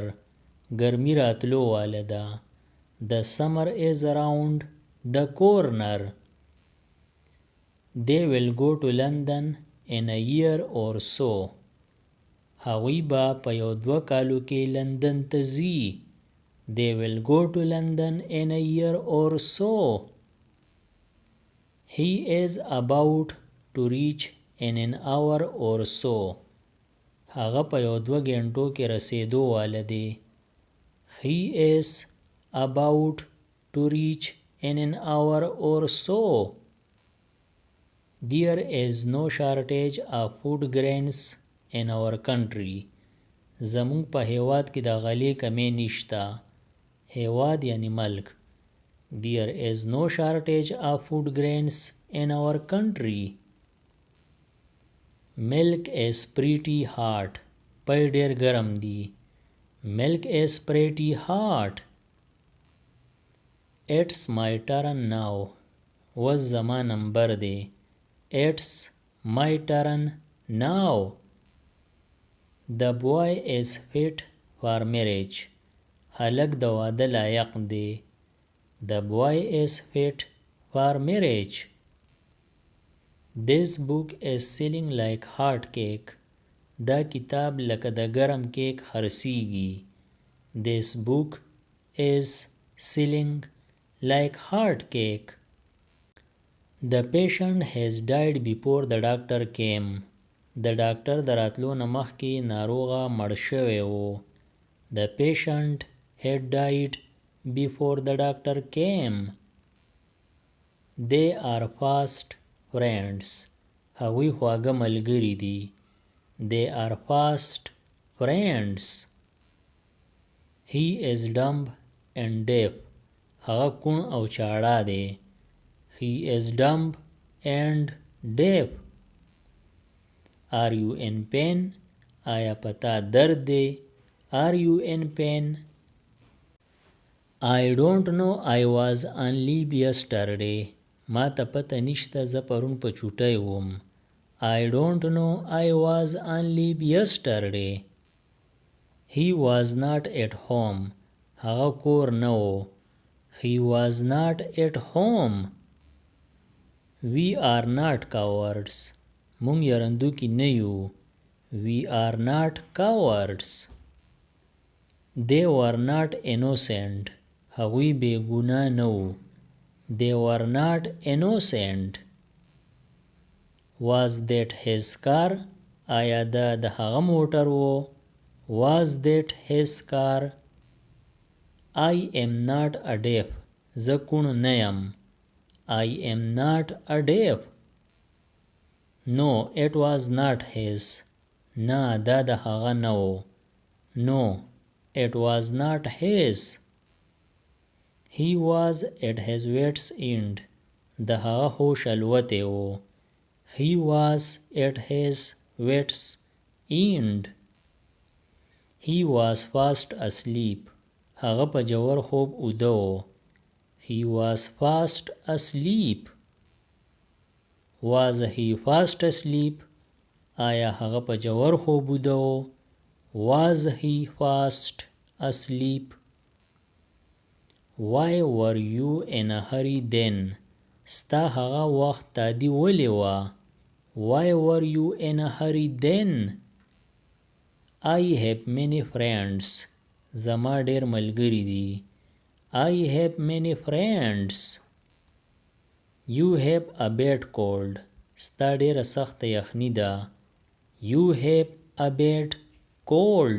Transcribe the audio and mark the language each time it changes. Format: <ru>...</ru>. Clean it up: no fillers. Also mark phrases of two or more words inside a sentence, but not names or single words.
<ps>ګرمي راتلو واله ده.</ps> <en>The summer is around the corner. They will go to London in a year or so.</en> <ps>هغوی به په یو 2 کالو کې لندن ته ځي.</ps> <en>They will go to London in a year or so. He is about to reach in an hour or so.</en> <ps>هغه په یو 2 غنټو کې رسیدو واله دی.</ps> <en>He is about to reach in an hour or so. There is no shortage of food grains in our country.</en> <ps>زمون په هیواد کې د غلې کمی نشته. هیواد یعنی ملک.</ps> <en>There is no shortage of food grains in our country. Milk is pretty hot.</en> <ps>پای ډیر ګرم دی.</ps> <en>Milk is pretty hot. It's my turn now.</en> <ps>وس زما نمبر دی.</ps> <en>It's my turn now. The boy is fit for marriage.</en> <ps>هلک د واده لایق دی.</ps> <en>The boy is fit for marriage. This book is selling like hot cake.</en> <ps>دا کتاب لکه د ګرم کیک خرسیږي.</ps> <en>This book is selling like hot cake. The patient has died before the doctor came.</en> <ps>د ډاکټر د راتلو نه مخکې ناروغه مړ شوی و.</ps> <en>The patient had died before the doctor came. They are fast friends.</en> <ps>هغوی خواږه ملګري دي.</ps> <en>They are fast friends. He is dumb and deaf.</en> <ps>هغه کوڼ او چاړه دی.</ps> <en>He is dumb and deaf. Are you in pain?</en> <ps>آیا پتا درد دی؟</ps> <en>Are you in pain? I don't know. I was on leave yesterday.</en> <ps>ما ته پته نشته زه پرون په چوټۍ وم.</ps> <en>I don't know. I was on leave yesterday. He was not at home.</en> <ps>هغه کور نه و.</ps> <en>He was not at home. We are not cowards.</en> <ps>مونږ یرندوکي نه یو.</ps> <en>We are not cowards. They were not innocent.</en> <ps>هغوی بې ګناه نه وو.</ps> <en>They were not innocent. Was that his car?</en> <ps>آیا دا د هغه موټر و؟</ps> <en>Was that his car? I am not a deaf.</en> <ps>زه کوڼ نه یم.</ps> <en>I am not a deaf. No, it was not his.</en> <ps>نه دا د هغه نه و.</ps> <en>No, it was not his. He was at his wit's end.</en> <ps>د هغه هوش الوتی و.</ps> <en>He was at his wit's end. He was fast asleep.</en> <ps>هغه په جوور خوب اوده و.</ps> <en>He was fast asleep. Was he fast asleep?</en> <ps>آیا هغه په جوور خوب اوده و.</ps> <en>Was he fast asleep? Why were you in a hurry then?</en> <ps>ستا هغه وخت تادي ولې وه.</ps> <en>Why were you in a hurry then? I have many friends.</en> <ps>زما ډېر ملګري دي.</ps> <en>I have many friends. You have a bad cold.</en> <ps>ستا ډېره سخته یخني ده.</ps> <en>You have a bad cold.</en>